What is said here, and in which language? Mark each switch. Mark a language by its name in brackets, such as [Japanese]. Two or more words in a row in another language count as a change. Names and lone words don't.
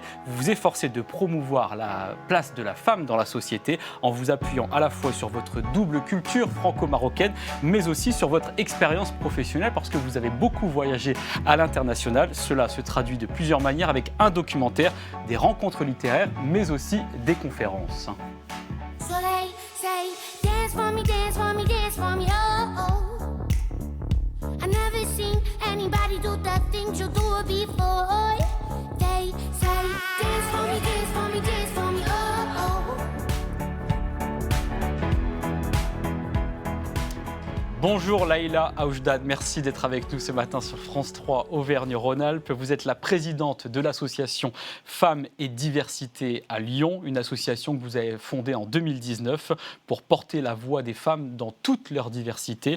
[French] Vous vous efforcez de promouvoir la place de la femme dans la société en vous appuyant à la fois sur votre double culture franco-marocaine, mais aussi sur votre expérience professionnelle parce que vous avez beaucoup voyagé à l'international. Cela se traduit de plusieurs manières avec un documentaire, des rencontres littéraires, mais aussi des conférences. [English] So they say, dance for me, dance for me, dance for me, oh, oh. I never seen anybody do the things you do before. They say, dance for me, dance for me, dance for me, oh, oh. [French] Bonjour Leïla Aoujdad, merci d'être avec nous ce matin sur France 3 Auvergne-Rhône-Alpes. Vous êtes la présidente de l'association Femmes et Diversité à Lyon, une association que vous avez fondée en 2019 pour porter la voix des femmes dans toute leur diversité.